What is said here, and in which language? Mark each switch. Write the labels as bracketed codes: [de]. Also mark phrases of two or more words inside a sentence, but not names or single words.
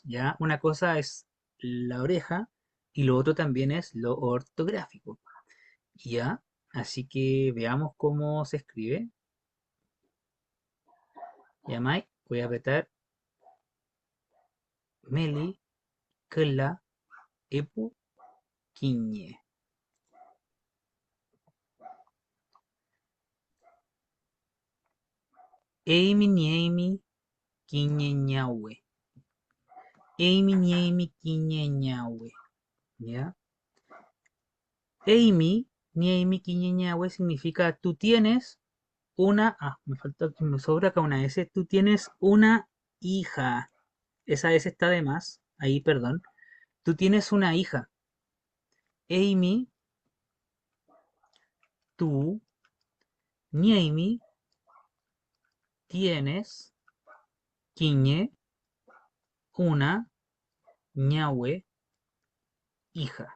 [es] Ya, una cosa es la oreja y lo otro también es lo ortográfico. Ya, así que veamos cómo se escribe. Ya, Mike, voy a apretar Meli, [arn] Kla, Epu, Quiñe. Eimi niemi kiñeñahue. Eimi niemi kiñeñahue. ¿Ya? Eimi niemi kiñeñahue [es] significa tú tienes una. Ah, me falta, me sobra acá una S. Tú tienes una hija. Esa S está de más. Ahí, perdón. Tú tienes una hija. Amy, tú, Niemi, tienes, Quiñe, una, ñahue, hija.